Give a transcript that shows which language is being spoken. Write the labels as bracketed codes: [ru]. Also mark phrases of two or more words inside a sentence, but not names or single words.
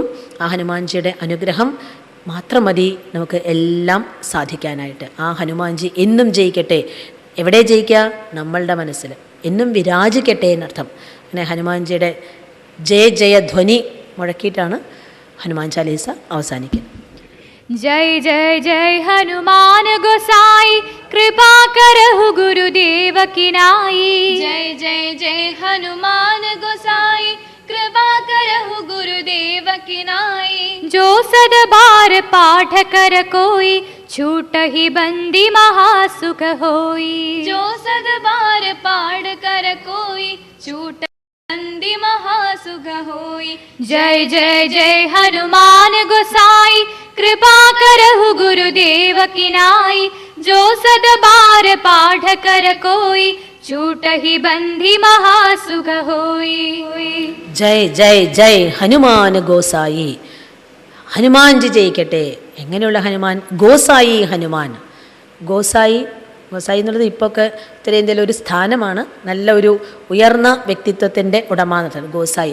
[ml] ആ ഹനുമാൻജിയുടെ അനുഗ്രഹം മാത്രം മതി നമുക്ക് എല്ലാം സാധിക്കാനായിട്ട്. ആ ഹനുമാൻജി എന്നും ജയിക്കട്ടെ. എവിടെ ജയിക്കുക? നമ്മളുടെ മനസ്സിൽ എന്നും വിരാജിക്കട്ടെ എന്നർത്ഥം. അങ്ങനെ ഹനുമാൻജിയുടെ ജയ ജയധ്വനി മുഴക്കിയിട്ടാണ് ഹനുമാൻ ചാലീസ അവസാനിക്കുന്നത്. [awa] जय जय जय हनुमान गोसाई, कृपा करहु गुरुदेव की नाई. जय जय जय हनुमान गोसाई, कृपा करहु गुरुदेव की नाई. जो सद बार पाठ कर कोई, छूटहि बंदी महासुख होई. जो सद बार पाठ कर कोई, छूट बंदी महासुख होई. जय जय जय हनुमान गोसाई, कृपा करहु गुरुदेव की नाई. जो सद बार पाठ कर कोई, छूटहि बंदी महासुख होई. जय जय जय हनुमान गोसाई. [ml] ഹനുമാൻജി ജയിക്കട്ടെ. എങ്ങനെയുള്ള ഹനുമാൻ? ഗോസായി ഹനുമാൻ. ഗോസായി എന്നുള്ളത് ഇപ്പോഴൊക്കെ ഉത്തരേന്ത്യയിലെ ഒരു സ്ഥാനമാണ്. നല്ല ഒരു ഉയർന്ന വ്യക്തിത്വത്തിൻ്റെ ഉടമ എന്നുള്ളത് ഗോസായി.